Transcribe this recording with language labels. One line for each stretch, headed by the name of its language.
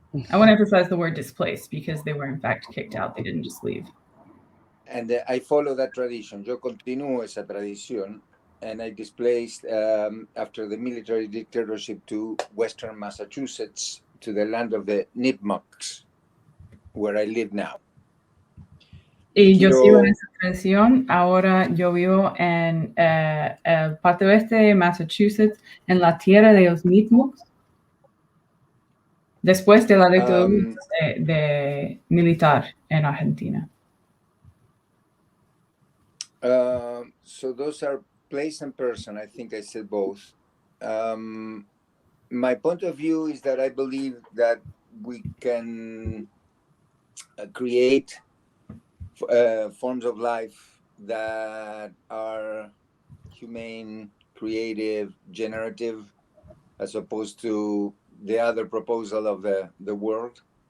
English: I want to emphasize the word displaced because they were in fact kicked out. They didn't just leave. And I follow that tradition.
Spanish: Yo continúo esa tradición,
English: and I displaced after the military dictatorship to Western Massachusetts, to the land of the Nipmucs, where I live now.
Spanish: Y yo sigo en esa tradición. Ahora yo vivo en el parte oeste de Massachusetts, en la tierra de los Nipmucs, después de la dictadura de militar en Argentina.
English: so those are place and person. I think I said both. My point of view is that I believe that we can create forms of life that are humane, creative, generative, as opposed to the other proposal of the world.